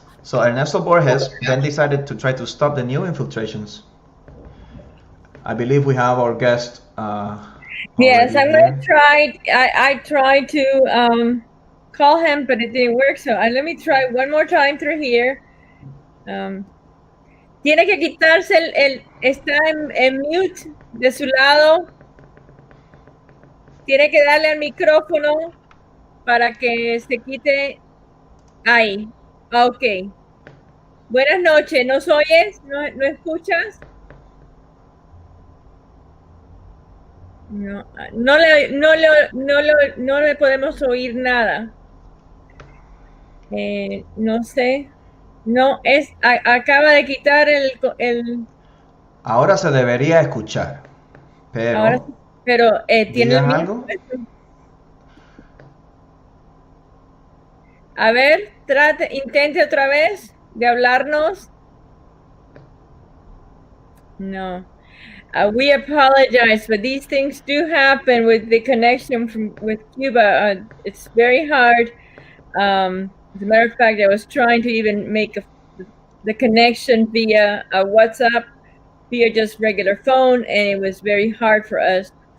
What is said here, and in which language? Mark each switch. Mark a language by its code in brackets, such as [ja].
[en] So Ernesto Borges then decided to try to stop the new infiltrations. I believe we have our guest. Yes, I'm going to try. I tried to call him, but it didn't work. So let me try one more time through here. [es] Tiene que quitarse está en mute de su lado. Tiene que darle al micrófono para que se quite ahí. Ok. Buenas noches. ¿Nos oyes? ¿No escuchas? No le podemos oír nada. No sé. No, acaba de quitar el... Ahora se debería escuchar, pero tiene algo. A ver, intente otra vez de hablarnos. No. [en] We apologize, but these things do happen with the connection with Cuba. It's very hard. As a matter of fact, I was trying to even make the connection via a WhatsApp, via just regular phone, and it was very hard for us.